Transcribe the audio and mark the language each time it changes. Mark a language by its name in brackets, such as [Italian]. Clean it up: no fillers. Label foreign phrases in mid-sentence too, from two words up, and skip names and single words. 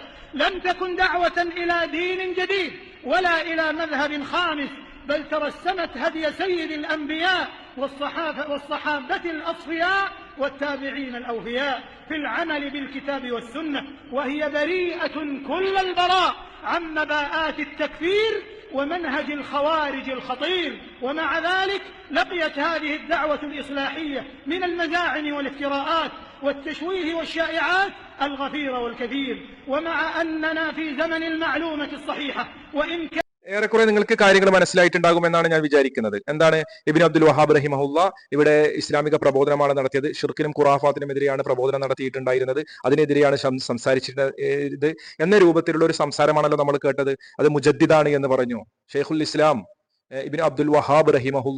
[Arabic] لم تكن دعوة إلى دين جديد ولا إلى مذهب خامس، بل ترسمت هدي سيد الأنبياء والصحابة الأصفياء والتابعين الأوفياء في العمل بالكتاب والسنة، وهي بريئة كل البراء عن مباءات التكفير ومنهج الخوارج الخطير. ومع ذلك لقيت هذه الدعوة الإصلاحية من المزاعم والافتراءات والتشويه والشائعات الغفير والكثير. ومع أننا في زمن المعلومة الصحيحة وإن [Malayalam] ഏറെക്കുറെ നിങ്ങൾക്ക് കാര്യങ്ങൾ മനസ്സിലായിട്ടുണ്ടാകുമെന്നാണ് ഞാൻ വിചാരിക്കുന്നത്. എന്താണ് ഇബ്നു അബ്ദുൽ വഹാബ് റഹിമഹുല്ല ഇവിടെ ഇസ്ലാമിക പ്രബോധനമാണ് നടത്തിയത്. ഷിർക്കിനും ഖുറാഫാത്തിനും എതിരെയാണ് പ്രബോധനം നടത്തിയിട്ടുണ്ടായിരുന്നത്. അതിനെതിരെയാണ് സംസാരിച്ചിട്ട് എന്ന രൂപത്തിലുള്ള ഒരു സംസാരമാണല്ലോ നമ്മൾ കേട്ടത്. അത് മുജദ്ദിദാണ് എന്ന് പറഞ്ഞു ഷെയ്ഖുൽ ഇസ്ലാം ഇബ്നു അബ്ദുൽ വഹാബ് റഹിമഹുല്ല.